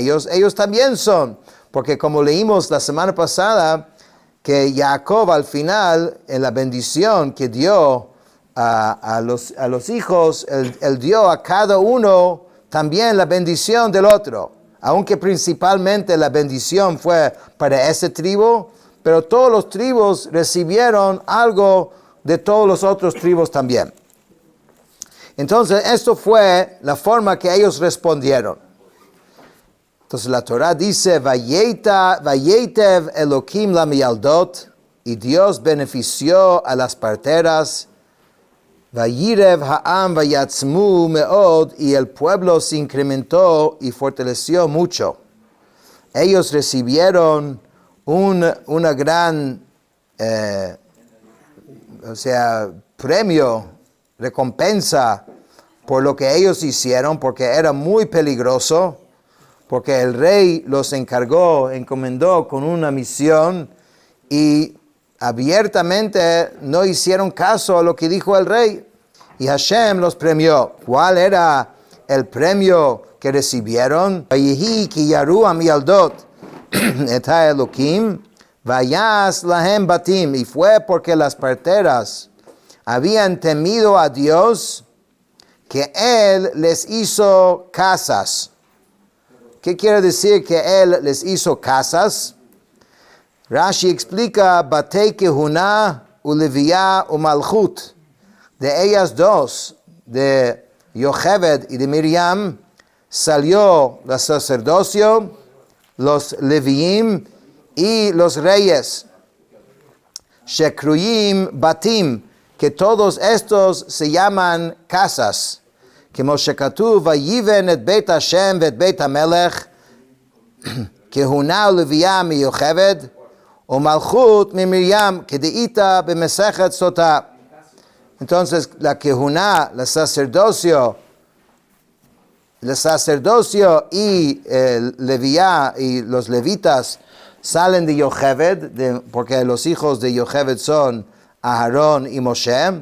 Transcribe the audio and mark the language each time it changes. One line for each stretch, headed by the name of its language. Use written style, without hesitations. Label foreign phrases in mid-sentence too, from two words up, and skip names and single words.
Spanish: ellos también son, porque como leímos la semana pasada, que Jacob al final, en la bendición que dio a los hijos, él dio a cada uno también la bendición del otro, aunque principalmente la bendición fue para ese tribu, pero todos los tribus recibieron algo de todos los otros tribus también. Entonces, esto fue la forma que ellos respondieron. Entonces, la Torah dice,
Hebrew: ויטב אלהים למילדת,
Spanish: y Dios benefició a las parteras,
Hebrew: וירב העם ויעצמו מאד,
Spanish: y el pueblo se incrementó y fortaleció mucho. Ellos recibieron una gran, premio, recompensa por lo que ellos hicieron, porque era muy peligroso, porque el rey los encomendó con una misión y abiertamente no hicieron caso a lo que dijo el rey. Y Hashem los premió. ¿Cuál era el premio que recibieron?
Hebrew: ויהי כי יראו המילדת את האלהים ויעש להם בתים.
Spanish: Y fue porque las parteras habían temido a Dios que Él les hizo casas. ¿Qué quiere decir que Él les hizo casas? Rashi explica,
Hebrew: בתי כהונה ולויה ו מלכות.
Spanish: De ellas dos, de Yocheved y de Miriam, salió el sacerdocio, los Leviim y los reyes.
Hebrew: שקרויים בתים,
Spanish: que todos estos se llaman casas.
Hebrew: Que משה כתוב ויבן את בית השם את בית המלך, כהונה ולויה מ יוכבד ו מלכות מ מרים, que דאיתא במסכת סוטה.
Spanish: Entonces, la Kehuna, el sacerdocio y Leviá y los levitas salen de Yocheved, porque los hijos de Yocheved son Aarón y Moshe.